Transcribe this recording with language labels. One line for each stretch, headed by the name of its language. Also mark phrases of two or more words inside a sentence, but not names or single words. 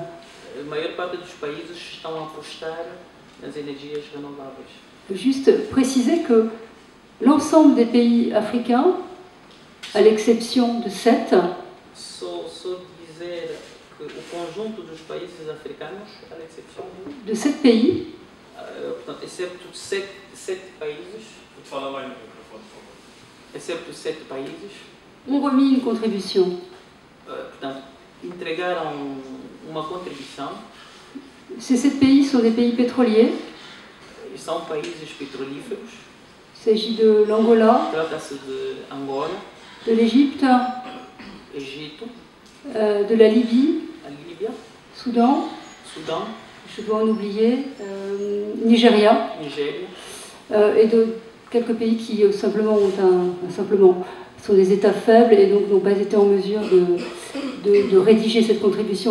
Portuguese: a maior parte dos países estão a apostar nas energias renováveis.
French: Juste préciser que l'ensemble des pays africains, à l'exception de 7,
Portuguese: Só dizer que o conjunto dos países africanos,
French: à l'exception de 7 pays,
Portuguese: portanto, excepto sete países, Fala mais no microfone, por favor. excepto 7 países,
French: ont remis une contribution.
Portuguese: portanto, entregaram uma contribuição.
French: Ces 7 pays sont des pays pétroliers.
Portuguese: E são países petrolíferos.
French: Il s'agit de l'Angola,
Portuguese: Trata-se de Angola,
French: de l'Égypte,
Portuguese: Egito,
French: de la Libye,
Portuguese: a Líbia,
French: Soudan,
Portuguese: Sudão,
French: je dois en oublier, Nigeria,
Portuguese: Nigéria,
French: et de quelques pays qui simplement sont des États faibles et donc n'ont pas été en mesure de rédiger cette contribution.